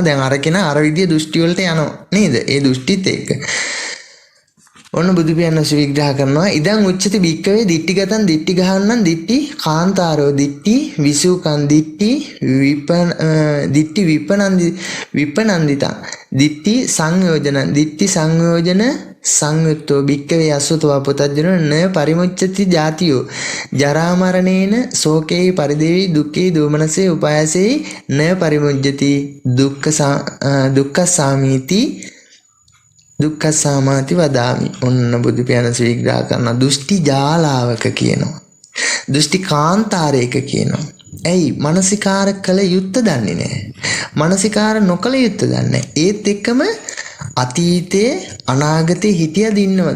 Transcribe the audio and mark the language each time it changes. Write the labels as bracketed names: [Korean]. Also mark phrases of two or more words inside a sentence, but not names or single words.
[Sinhala] දැන් අර කෙනා අර විදිය දෘෂ්ටි වලට යනවා නේද? ඒ දෘෂ්ටිත් එක්ක ඔන්න බුදු පියාණන් විග්‍රහ කරනවා. [Pali] ඉදන් උච්චති භික්කවේ දිට්ඨිගතං දිට්ඨි ගහන්නන් දිට්ඨි කාන්තාරෝ දිට්ඨි විසුකං දිට්ඨි විපනන්දිතං දිට්ඨි සංයෝජන සංයුත්තෝ භික්කවේ අසුතවා පුතජ්ජනෝ න පරිමුච්ඡති ජාතියෝ ජරා මරණේන ශෝකේ පරිදේවි දුක්ඛේ දෝමනසේ උපායසේ න පරිමුච්ඡති දුක්ඛසාමීති දුක්ඛසාමාති වදාමි. [Sinhala] ඔන්න බුදු පියාණන් විග්‍රහ කරන දෘෂ්ටි ජාලාවක කියනවා. දෘෂ්ටි කාන්තාරයක කියනවා. ඇයි මානසිකාර කළ යුත්ත දන්නේ නැහැ. මානසිකාර නොකළ යුත්ත දන්නේ. ඒත් එක්කම අතීතයේ අනාගතේ හිටියද ඉන්නවද?